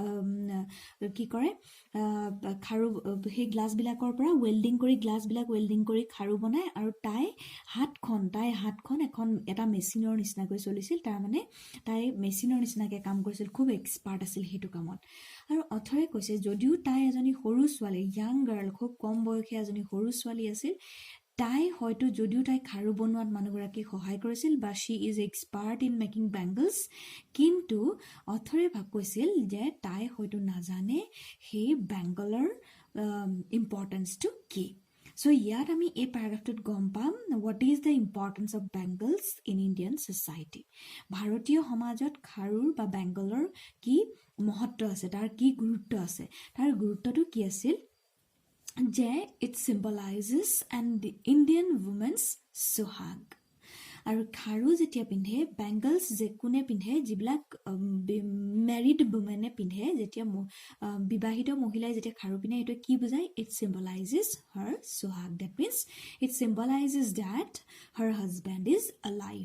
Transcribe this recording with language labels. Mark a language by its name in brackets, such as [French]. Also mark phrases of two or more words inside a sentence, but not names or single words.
[Assamese] কি কৰে খাৰু সেই গ্লাছবিলাকৰ পৰা ৱেল্ডিং কৰি খাৰু বনায় আৰু তাই হাতখন এখন এটা মেচিনৰ নিচিনাকৈ চলিছিল তাৰ মানে তাই মেচিনৰ নিচিনাকৈ কাম কৰিছিল খুব এক্সপাৰ্ট আছিল সেইটো কামত আৰু অথৰে কৈছে যদিও তাই এজনী সৰু ছোৱালী [English] young girl [Assamese] খুব কম বয়সীয়া এজনী সৰু ছোৱালী আছিল তাই হয়তো যদিও তাই খাৰু বনোৱাত মানুহগৰাকীক সহায় কৰিছিল বা [English] she is expert in making bangles [Assamese] কিন্তু অথৰে কৈছিল যে তাই হয়তো নাজানে সেই বেংগলৰ ইম্পৰ্টেন্সটো কি So ইয়াত আমি এই প্যাৰাগ্ৰাফটোত গম পাম [English] what is the importance of bangles in Indian society [Assamese] ভাৰতীয় সমাজত খাৰুৰ বা বেংগলৰ কি মহত্ব আছে তাৰ কি গুৰুত্ব আছে তাৰ গুৰুত্বটো কি আছিল যে [English] it symbolizes the Indian woman's suhag [Assamese] আৰু খাৰু যেতিয়া পিন্ধে বেংগলছ যে কোনে পিন্ধে যিবিলাক [English] married women [Assamese] পিন্ধে যেতিয়া বিবাহিত মহিলাই যেতিয়া খাৰু পিন্ধে এইটো কি বুজায় [English] it symbolizes her suhag that means it symbolizes that her husband is alive